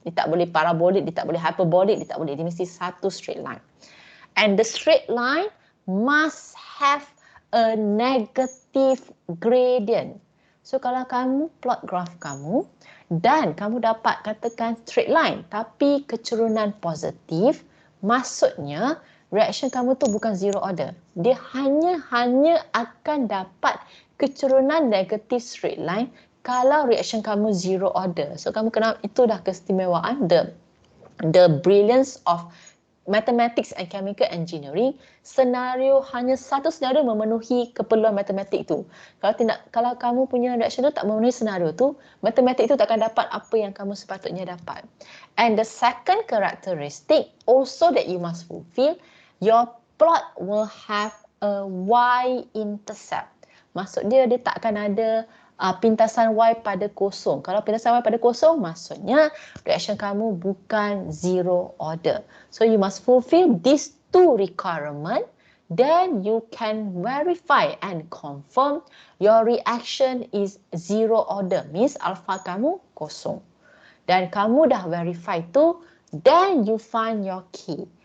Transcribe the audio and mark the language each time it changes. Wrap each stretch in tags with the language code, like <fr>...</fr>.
<ms>Dia tak boleh parabolik, dia tak boleh hyperbolic, dia tak boleh. Dia mesti satu straight line.</ms> <en>And the straight line must have a negative gradient.</en> <ms>So kalau kamu plot graph kamu dan kamu dapat katakan straight line tapi kecurunan positif, maksudnya reaction kamu tu bukan zero order. Dia hanya akan dapat kecurunan negatif straight line kalau reaction kamu zero order. So kamu kena, itu dah keistimewaan,</ms> <en>the brilliance of mathematics and chemical engineering.</en> <ms>Hanya satu senario memenuhi keperluan matematik tu. Kalau kamu punya reaction tu tak memenuhi senario tu, matematik tu tak akan dapat apa yang kamu sepatutnya dapat.</ms> <en>And the second characteristic also that you must fulfill, your plot will have a y-intercept.</en> <ms>Maksud dia tak akan ada pintasan Y pada kosong. Kalau pintasan Y pada kosong, maksudnya reaction kamu bukan zero order.</ms> <en>So you must fulfill these 2 requirements, then you can verify and confirm your reaction is zero order.</en> <ms>Means alpha kamu kosong. Dan kamu dah verify tu,</ms> <en>then you find your K.</en>